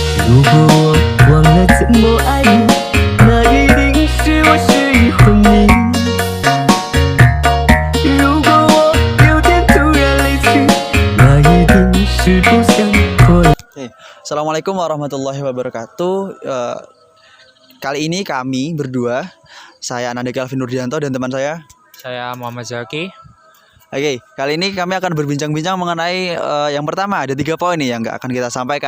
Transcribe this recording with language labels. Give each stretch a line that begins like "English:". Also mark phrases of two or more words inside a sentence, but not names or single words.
Chinese: 如果我忘了怎么爱你，那一定是我失忆昏迷。如果我有天突然离去，那一定是不想破了。
Arabic: السلام عليكم ورحمة الله وبركاته.
Indonesian: Kali ini kami berdua, saya Ananda Calvin Nurdianto dan teman saya. Saya Muhammad Zaki. Oke, kali ini kami akan berbincang-bincang mengenai yang pertama, ada 3 poin nih yang akan kita sampaikan.